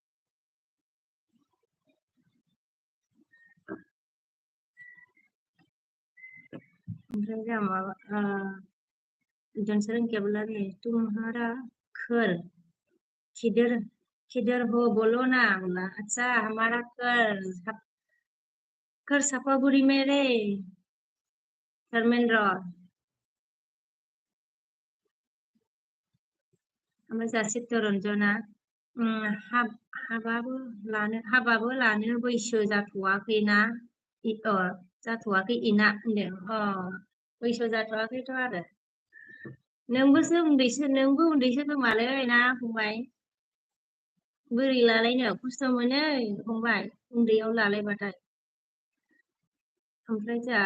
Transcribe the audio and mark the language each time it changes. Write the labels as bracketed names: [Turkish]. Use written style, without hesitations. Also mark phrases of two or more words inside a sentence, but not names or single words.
[Bodo] ओमफ्राय जोंहा माबा जनसरन [Hindi] क्या बोला रे तुम्हारा घर किधर हो बोलो ना बोला अच्छा हमारा घर सापागुड़ी में रे धर्मेंद्र [Bodo] ओमफ्राय जोंहा चित्तरन्जना हाबाबो लानो बैसो जाथ'वाखैना जाथ'वाखै इना होनदों बैसो जाथ'वाखैथ' आरो नोंबो उन्दैसो खोमालै ना फंबाय बोरै लालायनो खस्थ' मोनो फंबाय उन्दैयाव लालायबाथाय ओमफ्राय जोंहा